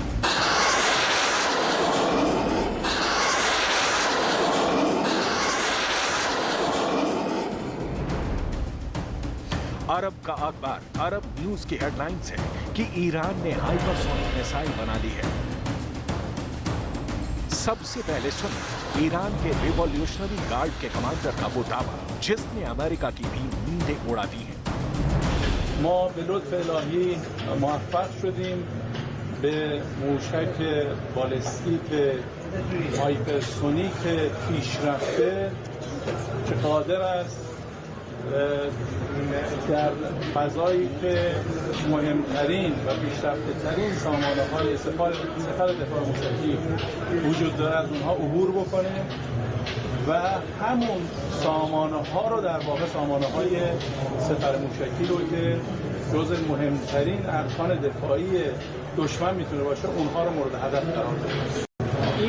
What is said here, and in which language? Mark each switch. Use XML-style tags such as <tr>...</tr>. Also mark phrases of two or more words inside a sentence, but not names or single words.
<hi>अरब का अखबार अरब न्यूज की हेडलाइंस है कि ईरान ने</hi> <en>hypersonic missile</en> <hi>बना ली है। सबसे पहले सुनिए ईरान के</hi> <en>Revolutionary Guard</en> <hi>के कमांडर का वो दावा जिसने अमेरिका की भी नींदें उड़ा दी हैं।</hi> <fa>ما به لطف الهی موفق شدیم به موشک بالستیک هایپرسونیک پیشرفته که قادر است در فضایی که مهمترین و پیشرفته ترین سامانه های سپاه دفاع موشکی وجود دارد اونها عبور بکنه و همون سامانه ها رو در واقع سامانه های سپاه موشکی رو که جزء مهمترین ارکان دفاعی دشمن میتونه باشه اونها رو مورد هدف قرار بده.</fa>